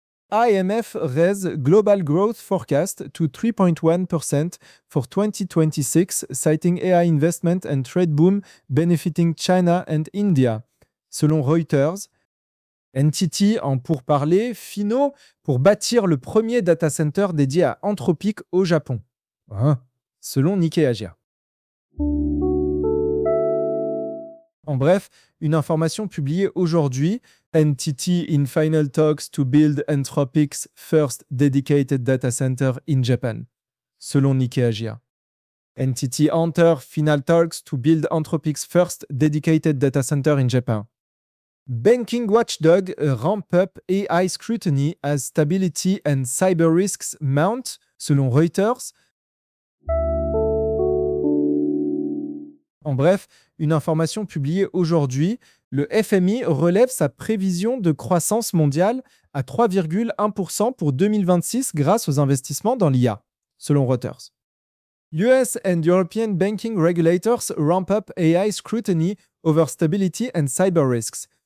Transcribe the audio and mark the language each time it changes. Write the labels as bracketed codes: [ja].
[en] IMF raises global growth forecast to 3.1% for 2026, citing AI investment and trade boom benefiting China and India, [fr] selon Reuters. NTT en pourparlers finaux pour bâtir le premier data center dédié à [en] Anthropic [fr] au Japon, hein, selon Nikkei Asia. En bref, une information publiée aujourd'hui, [en] NTT in final talks to build Anthropic's first dedicated data center in Japan, [fr] selon Nikkei Asia. [en] NTT enter final talks to build Anthropic's first dedicated data center in Japan. Banking Watchdog ramp up AI scrutiny as stability and cyber risks mount, [fr] selon Reuters. En bref, une information publiée aujourd'hui, le FMI relève sa prévision de croissance mondiale à 3,1% pour 2026 grâce aux investissements dans l'IA, selon [en] Reuters. US and European banking regulators ramp up AI scrutiny over stability and cyber risks.